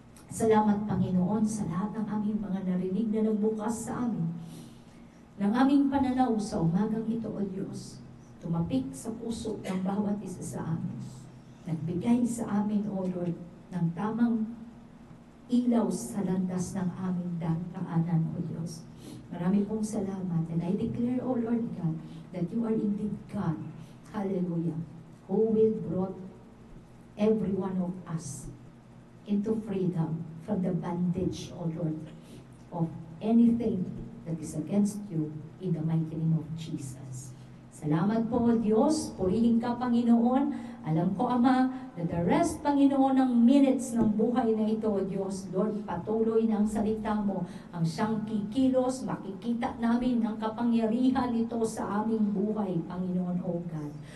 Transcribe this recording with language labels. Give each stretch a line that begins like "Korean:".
Filipino: Salamat, Panginoon, sa lahat ng aming mga narinig na nagbukas sa amin, ng aming pananaw sa umagang ito, O Diyos, tumapik sa puso ng bawat isa sa amin. Nagbigay sa amin, O Lord, ng tamang ilaw sa landas ng aming daanan, O Diyos. Marami pong salamat.
English: And I declare, O Lord God, that you are indeed God. Hallelujah. Who will brought every one of us into freedom from the bondage, O Lord, of anything that is against you in the mighty name of Jesus.
Filipino: Salamat po, Diyos. Purihin ka, Panginoon. Alam ko, Ama, na
English: the rest,
Filipino: Panginoon, ng minutes ng buhay na ito, Diyos, Lord, patuloy ng salita mo ang siyang kikilos, makikita namin ang kapangyarihan nito sa aming buhay, Panginoon, O God.